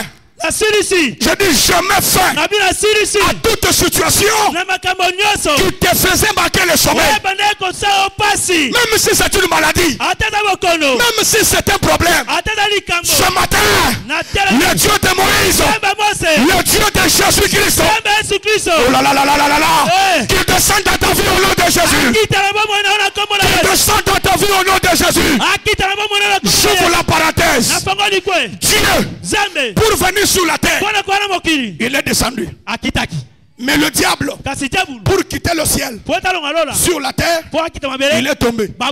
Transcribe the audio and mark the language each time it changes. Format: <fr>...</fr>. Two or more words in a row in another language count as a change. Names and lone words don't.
<fr>Je dis je mets fin à toute situation qui te faisait marquer le sommeil. Même si c'est une maladie, même si c'est un problème, ce matin, le Dieu de Moïse, le Dieu de Jésus-Christ, oh là là là là là là là, qu'il descende dans ta vie au nom de Jésus. Qu'il descende dans ta vie au nom de Jésus. J'ouvre la parenthèse. Dieu, pour venir sur la terre, il est descendu. Mais le diable, pour quitter le ciel, sur la terre, il est tombé.</fr>